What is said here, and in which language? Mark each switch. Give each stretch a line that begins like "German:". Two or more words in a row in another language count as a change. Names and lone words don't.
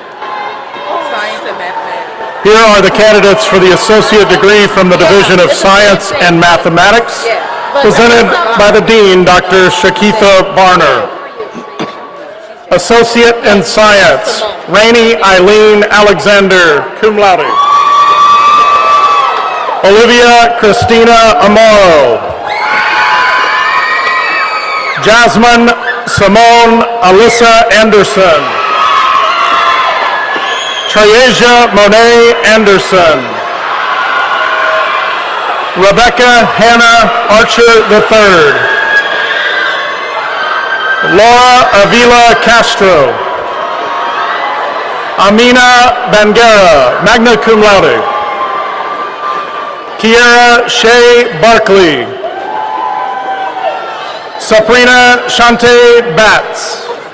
English: Here are the candidates for the associate degree from the Division of Science and Mathematics, presented by the Dean, Dr. Shakitha Barner. Associate in Science, Rainey Eileen Alexander,
Latin: cum laude.
English: Olivia Christina Amaro. Jasmine Simone Alyssa Anderson. Triasia Monet Anderson. Rebecca Hannah Archer III. Laura Avila Castro. Amina Bangera,
Latin: magna cum laude.
English: Kiera Shea Barkley. Sabrina Shante Batts.